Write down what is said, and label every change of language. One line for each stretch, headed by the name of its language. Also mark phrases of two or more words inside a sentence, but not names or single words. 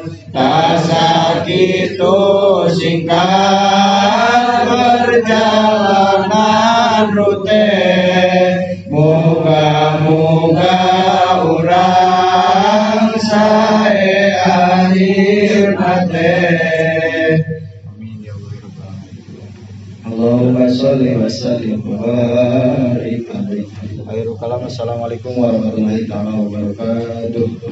Sundanese: Sakitu singkat perjalanan rute, muga-muga urang sae akhir nate.
Arabic: اللهم صل وسلم وبارك عليه. آخر الكلام، السلام عليكم ورحمة الله وبركاته.